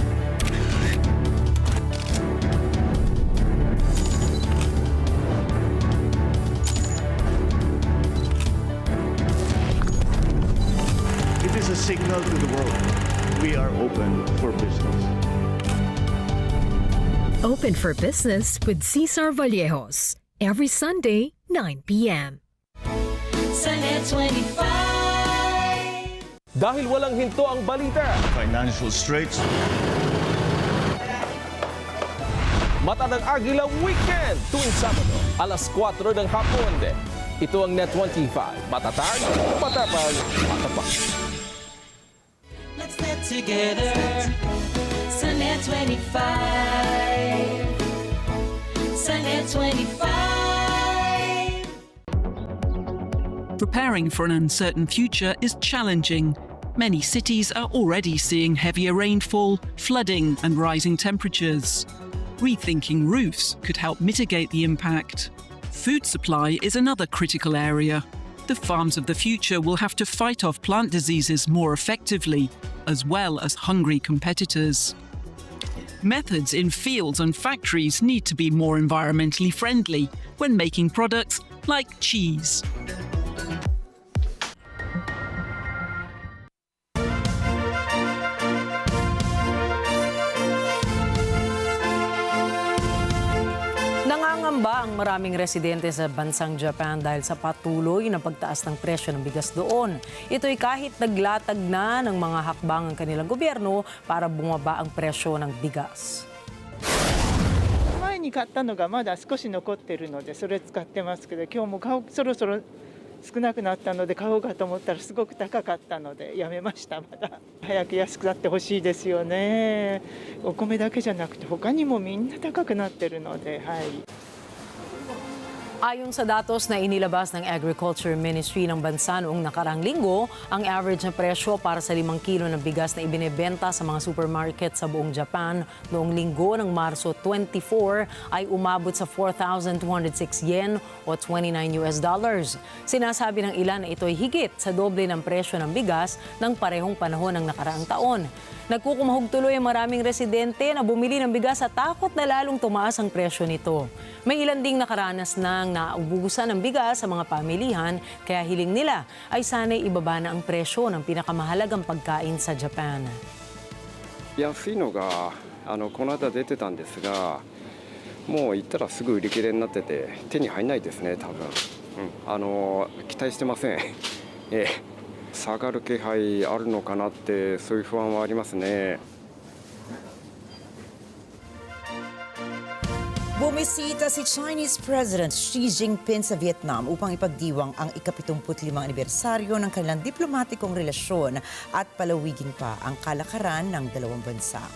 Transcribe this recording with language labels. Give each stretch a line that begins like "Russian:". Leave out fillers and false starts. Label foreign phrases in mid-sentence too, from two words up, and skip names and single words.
English: It is a signal to the world. We are open for business. Open for Business with Cesar Vallejos. Every Sunday, 9 p.m.
Filipino: Sa NET25. Dahil walang hinto ang balita,
English: Financial straits.
Filipino: mata ng Agila Weekend tuwing Sabado, alas 4 ng hapon. Ito ang NET25. Matatag, matapag, matapak.
English: Let's net together.
Filipino: Sa NET25. Sa NET25.
English: Preparing for an uncertain future is challenging. Many cities are already seeing heavier rainfall, flooding, and rising temperatures. Rethinking roofs could help mitigate the impact. Food supply is another critical area. The farms of the future will have to fight off plant diseases more effectively, as well as hungry competitors. Methods in fields and factories need to be more environmentally friendly when making products like cheese.
Filipino: Nangangamba ang maraming residente sa bansang Japan dahil sa patuloy na pagtaas ng presyo ng bigas doon. Ito'y kahit naglatag na ng mga hakbang ang kanilang gobyerno para bumaba ang presyo ng bigas.
Japanese: 前に買ったのがまだ少し残ってるのでそれ使ってますけど今日もそろそろ少なくなったので買おうかと思ったらすごく高かったのでやめましたまだ早く安くなってほしいですよねお米だけじゃなくて他にもみんな高くなってるのではい
Filipino: Ayon sa datos na inilabas ng Agriculture Ministry ng bansa noong nakarang linggo, ang average na presyo para sa 5 kilo ng bigas na ibinebenta sa mga supermarket sa buong Japan noong linggo ng Marso 24 ay umabot sa 4,206 yen o $29. Sinasabi ng ilan na ito'y higit sa doble ng presyo ng bigas ng parehong panahon ng nakaraang taon. Nagkukumahog tuloy ang maraming residente na bumili ng bigas at takot na lalong tumaas ang presyo nito. May ilan ding nakaranas ng naubusan ng bigas sa mga pamilihan kaya hiling nila ay sana'y ibaba na ang presyo ng pinakamahalagang pagkain sa Japan.
Japanese: 安いのがこの間出てたんですが、もう行ったらすぐ売り切れになってて手に入らないですね多分。期待してません。下がる気配あるのかなってそういう不安はありますね。
Filipino: Bumisita si Chinese President Xi Jinping sa Vietnam upang ipagdiwang ang ika-75 anibersaryo ng kanilang diplomatikong relasyon at palawigin pa ang kalakaran ng dalawang bansa.